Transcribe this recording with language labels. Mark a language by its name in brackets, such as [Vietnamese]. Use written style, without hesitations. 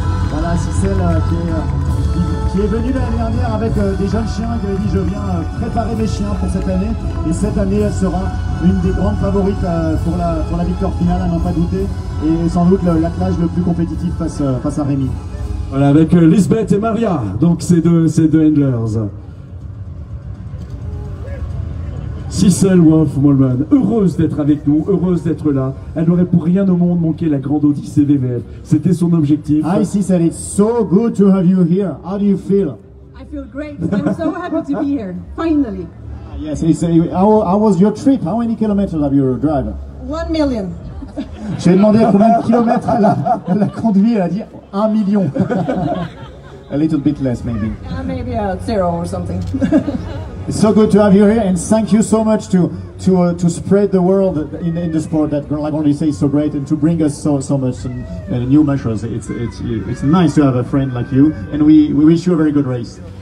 [French] Voilà Sissel qui est venue l'année dernière avec des jeunes chiens qui avait dit je viens préparer mes chiens pour cette année, et cette année elle sera une des grandes favorites pour la victoire finale, à n'en pas douter, et sans doute l'attelage le plus compétitif face à Rémi. Voilà, avec Lisbeth et Maria, donc ces deux handlers. Sissel Wolf Molman, heureuse d'être avec nous, heureuse d'être là. Elle n'aurait pour rien au monde manqué la Grande Odyssée VVF. C'était son objectif. [English] Hi Sissel, it's so good to have you here. How do you feel? I feel great. I'm so happy to be here, finally. Yes, how was your trip? How many kilometers have you driven? 1 million. [French] J'ai demandé combien de kilomètres elle a conduit, elle a dit 1 million. [English] A little bit less maybe. Maybe 0 or something. It's so good to have you here, and thank you so much to spread the world in the sport that La Grande Odyssée is so great, and to bring us so much new mushers. It's nice to have a friend like you, and we wish you a very good race.